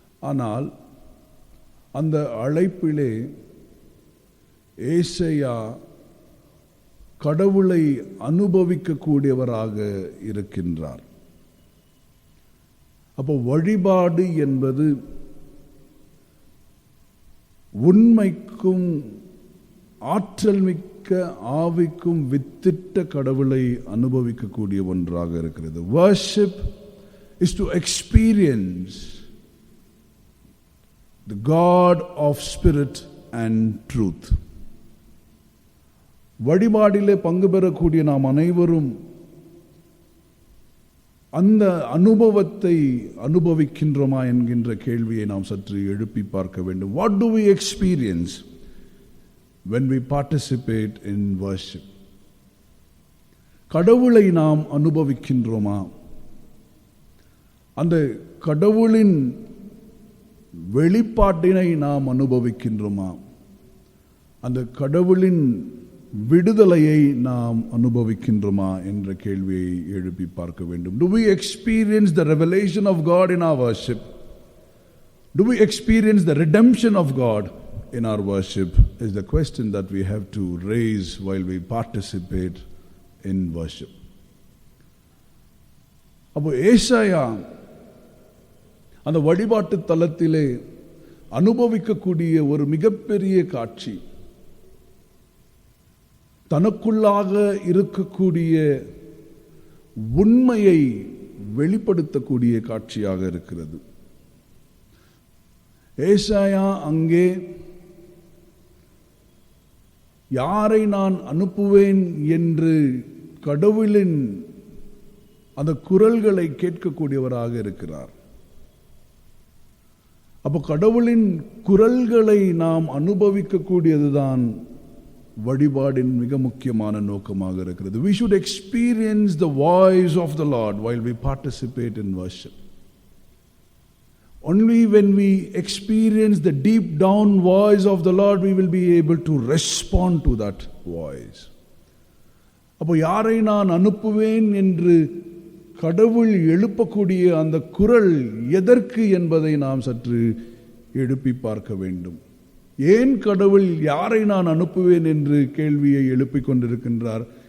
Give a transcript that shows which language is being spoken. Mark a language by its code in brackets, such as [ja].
[ta] ஆனால் அந்த அழைப்பிலே ஏசாயா கடவுளை அனுபவிக்கக்கூடியவராக இருக்கின்றார். அப்போ வழிபாடு என்பது உண்மைக்கும் ஆற்றல் மிக்க ஆவிக்கும் வித்திட்ட கடவுளை அனுபவிக்கக்கூடிய ஒன்றாக இருக்கிறது. [en] Worship is to experience the God of Spirit and truth. [ta] வழிபாடிலே பங்கு பெறக்கூடிய நாம் அனைவரும் அந்த அனுபவத்தை அனுபவிக்கின்றோமா என்கின்ற கேள்வியை நாம் சற்று எழுப்பி பார்க்க வேண்டும். [en] What do we experience when we participate in worship? [ta] கடவுளை நாம் அனுபவிக்கின்றோமா? அந்த கடவுளின் வெளிப்பாட்டினை நாம் அனுபவிக்கின்றோமா? அந்த கடவுளின் விடுதலையை நாம் அனுபவிக்கின்றோமா என்ற கேள்வியை எழுப்பி பார்க்க வேண்டும். [en] Do we experience the revelation of God in our worship? Do we experience the redemption of God in our worship? Is the question that we have to raise while we participate in worship. [ta] அப்போ ஏசாயா அந்த வழிபாட்டு தலத்திலே அனுபவிக்கக்கூடிய ஒரு மிகப்பெரிய காட்சி, தனக்குள்ளாக இருக்கக்கூடிய உண்மையை வெளிப்படுத்தக்கூடிய காட்சியாக இருக்கிறது. ஏசாயா அங்கே யாரை நான் அனுப்புவேன் என்று கடவுளின் அந்த குரல்களை கேட்கக்கூடியவராக இருக்கிறார். அப்போ கடவுளின் குரல்களை நாம் அனுபவிக்கக்கூடியதுதான் வழிபாடின் மிக முக்கியமான நோக்கமாக இருக்கிறது. [en] We should experience the voice of the Lord while we participate in worship. only when we experience the deep down voice of the Lord, we will be able to respond to that voice. [ta] அப்போ யாரை நான் அனுப்புவேன் என்று கடவுள் எழுப்பக்கூடிய அந்த குரல் எதற்கு என்பதை நாம் சற்று எழுப்பி பார்க்க வேண்டும். ஏன் கடவுள் யாரை நான் அனுப்புவேன் என்று கேள்வியை எழுப்பிக் கொண்டிருக்கின்றார்?